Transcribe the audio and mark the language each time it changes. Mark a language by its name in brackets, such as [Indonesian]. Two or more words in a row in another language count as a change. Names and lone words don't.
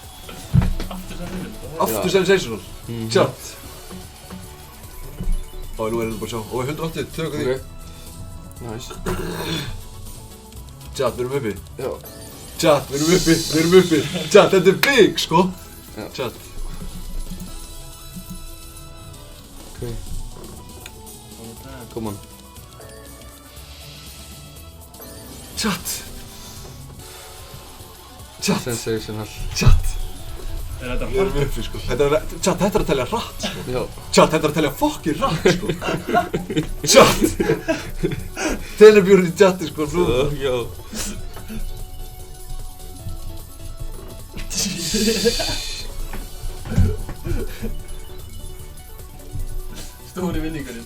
[Icelandic] Aftur sensational. Chat. Ó, nú er þetta bara að sjá. Ó, 180, tökum þig. Nice. Chat, við erum uppi. Já. Chat, við erum uppi. Chat, þetta er big sko. Já. Chat. [English] Ok. Come on. [Icelandic] Chat. Sensational. Chat. Er þetta Við erum uppi sko. Chat, þetta er að telja hratt sko. Já. Chat, þetta er að telja fokkin hratt sko. Chat. Telebjörn í chati sko. Nú. Já. Stóri vinningurinn.